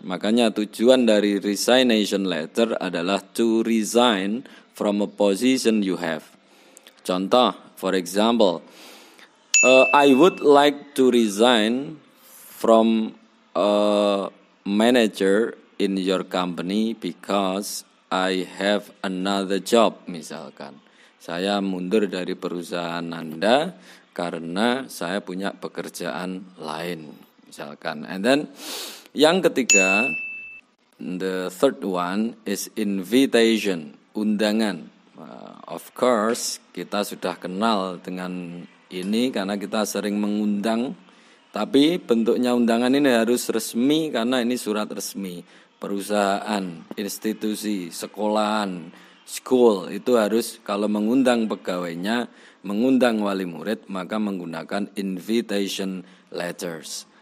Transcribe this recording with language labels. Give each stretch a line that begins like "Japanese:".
Indonesian: Makanya tujuan dari
English: resignation letter
Indonesian: adalah
English: to resign from a position you have.
Indonesian: Contoh,
English: for example, I would like to resign from a manager in your company because I have another job,
Indonesian: misalkan. Saya mundur dari perusahaan Anda karena saya punya pekerjaan lain, misalkan.
English: And then
Indonesian: yang ketiga
English: The third one is invitation, undangan. Of course,
Indonesian: kita sudah kenal dengan ini karena kita sering mengundang. Tapi bentuknya undangan ini harus resmi karena ini surat resmi. Perusahaan, institusi, sekolahan, school itu harus kalau mengundang pegawainya, mengundang wali murid, maka menggunakan invitation letters.